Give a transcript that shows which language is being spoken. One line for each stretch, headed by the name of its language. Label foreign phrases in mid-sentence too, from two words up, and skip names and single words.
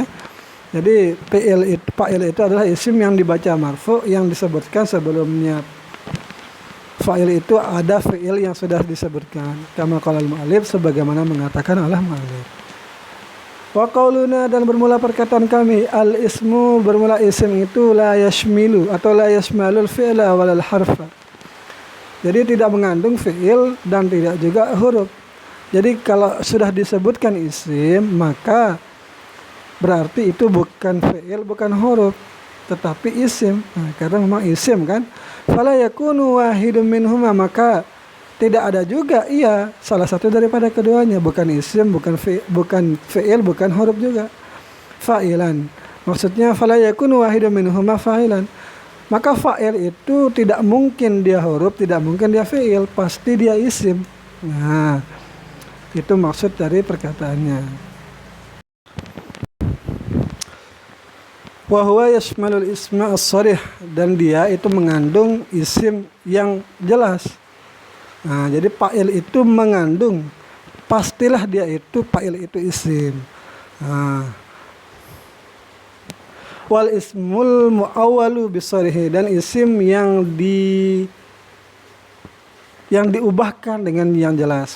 Indonesian: Jadi fa'il itu adalah isim yang dibaca marfu, yang disebutkan sebelumnya fa'il itu ada fi'il yang sudah disebutkan.
Arabic: كما قال المؤلف,
Indonesian: sebagaimana mengatakan Allah mu'allif.
Arabic: وقولنا,
Indonesian: dan bermula perkataan kami,
Arabic: al-ismu,
Indonesian: bermula isim itu
Arabic: لا يشمل atau لا يشمل الفعل ولا الحرف.
Indonesian: Jadi tidak mengandung fi'il dan tidak juga huruf. Jadi kalau sudah disebutkan isim, maka berarti itu bukan fi'il, bukan huruf, tetapi isim. Karena memang isim kan.
Arabic: فلا يكون واحد منهما,
Indonesian: maka tidak ada juga salah satu daripada keduanya, bukan isim, bukan fi'il, bukan huruf juga. Fa'ilan, maksudnya
Arabic: فلا يكون واحد منهما فاعلا,
Indonesian: maka fa'il itu tidak mungkin dia huruf, tidak mungkin dia fi'il, pasti dia isim. Itu maksud dari perkataannya.
Arabic: وهو يشمل الاسم الصريح,
Indonesian: dan dia itu mengandung isim yang jelas. Nah, jadi fa'il itu mengandung, pastilah dia itu fa'il itu isim. Nah,
Arabic: والاسم المؤول بصريحه,
Indonesian: dan isim yang diubahkan dengan yang jelas.